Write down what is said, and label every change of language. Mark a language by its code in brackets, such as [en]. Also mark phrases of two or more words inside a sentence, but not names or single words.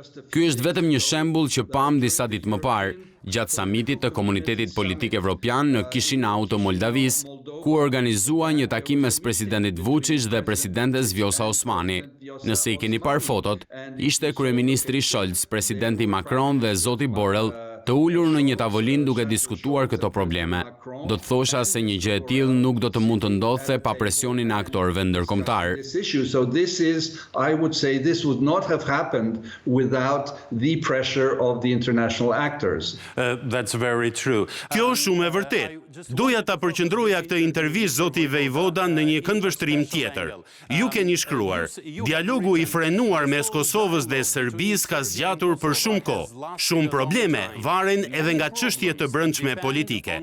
[sq] Ky është vetëm një shembull që pam disa ditë më parë, gjatë samitit të Komunitetit Politik Evropian në Kishinau të Moldavis, ku organizua një takim mes presidentit Vučić dhe presidentes Vjosa Osmani. Nëse i keni parë fotot, ishte kryeministri Scholz, presidenti Macron dhe zoti Borrell të ulur në një tavolinë duke diskutuar këto probleme. Do të thosha se një gjë e tillë nuk do të mund të ndodhte pa presionin e aktorëve ndërkombëtar. [en] So this is, I would say, this would not have happened without the pressure of the international actors. That's very true. [sq] Kjo është shumë e vërtetë. Doja ta përqendroja këtë intervistë zoti Vejvoda në një këndvështrim tjetër. Ju keni shkruar, dialogu i frenuar mes Kosovës dhe Serbisë ka zgjatur për shumë kohë. Shumë probleme varen edhe nga çështje të brendshme politike.